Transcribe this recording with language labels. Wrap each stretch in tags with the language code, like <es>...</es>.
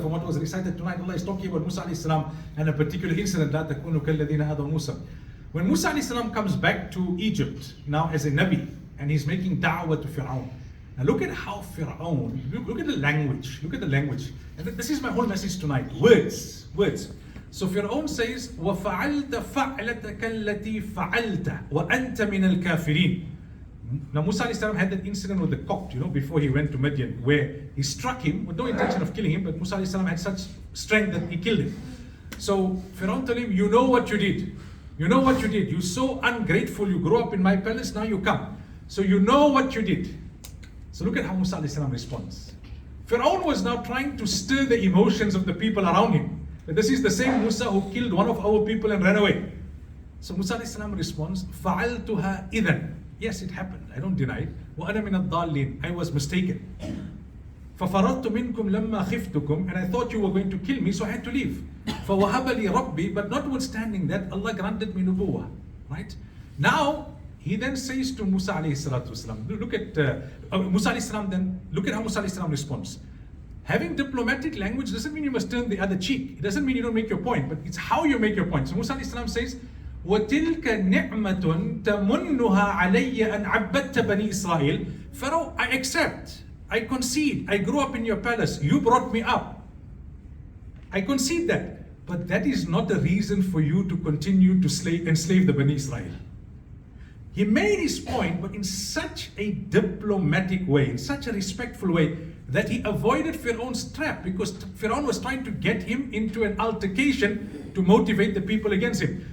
<en>From what was recited tonight, Allah is talking about Musa alayhi salam and a particular incident, la takunu kalladhina adaw Musa. When Musa alayhi salam comes back to Egypt, now as a Nabi, and he's making da'wah to Fir'aun. Now look at how Fir'aun, look at the language, And this is my whole message tonight, words. So Fir'aun says,</en> <ar>وَفَعَلْتَ فَعْلَتَكَ الَّتِي فَعَلْتَ وَأَنْتَ مِنَ الْكَافِرِينَ.</ar> <en>Now Musa alayhi salam had that incident with the cock, before he went to Midian, where he struck him with no intention of killing him, but Musa alayhi salam had such strength that he killed him. So Fir'aun told him, you know what you did. You're so ungrateful, you grew up in my palace, now you come. So you know what you did. So look at how Musa alayhi salam responds. Fir'aun was now trying to stir the emotions of the people around him. But this is the same Musa who killed one of our people and ran away. So Musa alayhi salam responds,</en> <ar>فَعَلْتُهَا إِذًا.</ar> <en>Yes, it happened. I don't deny it.</en> <ar>وَأَنَا مِنَ الضَّالِّينَ.</ar> <en>I was mistaken.</en> <ar>فَفَرَرْتُ مِنْكُمْ لَمَّا خِفْتُكُمْ.</ar> <en>And I thought you were going to kill me, so I had to leave.</en> <ar>فَوَهَبَ لِي رَبِّي.</ar> <en>But notwithstanding that, Allah granted me nubuwah. Right? Now, he then says to Musa alayhi salatu wasalam, look at Musa alayhi salam then, look at how Musa alayhi salam responds. Having diplomatic language doesn't mean you must turn the other cheek. It doesn't mean you don't make your point, but it's how you make your point. So Musa alayhi salam says,</en> <ar>وَتِلْكَ نِعْمَةٌ تَمُنُّهَا عَلَيَّ أَنْ عَبَّدْتَ بَنِي إِسْرَائِيل.</ar> <en>Pharaoh, I accept, I concede, I grew up in your palace, you brought me up. I concede that. But that is not a reason for you to continue to enslave the Bani Israel. He made his point, but in such a diplomatic way, in such a respectful way, that he avoided Fir'aun's trap, because Fir'aun was trying to get him into an altercation to motivate the people against him.</en>